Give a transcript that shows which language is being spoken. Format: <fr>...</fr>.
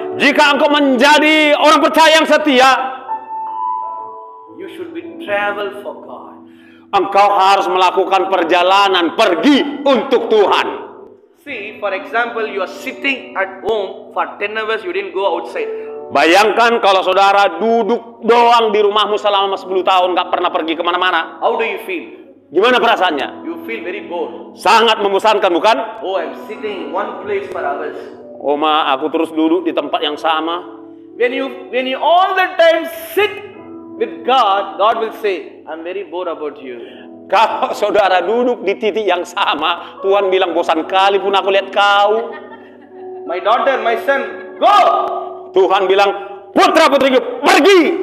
<id>jika engkau menjadi orang percaya yang setia,</id> <en>you should be travel for God.</en> <id>engkau harus melakukan perjalanan pergi untuk Tuhan.</id> <en>See, for example, you are sitting at home for 10 hours, you didn't go outside.</en> <id>Bayangkan kalau saudara duduk doang di rumahmu selama 10 tahun, gak pernah pergi kemana-mana.</id> <en>How do you feel?</en> <id>Gimana perasaannya?</id> <en>You feel very bored.</en> <id>Sangat membosankan, bukan?</id> <en>Oh, I'm sitting in one place for hours.</en> <id>Oh ma, aku terus duduk di tempat yang sama.</id> <en>When you all the time sit with God, God will say, I'm very bored about you.</en> <id>Kalau saudara duduk di titik yang sama, Tuhan bilang, bosan kali pun aku lihat kau.</id> <en>My daughter, my son, go!</en> <id>Tuhan bilang, putra-putriku, pergi.</id>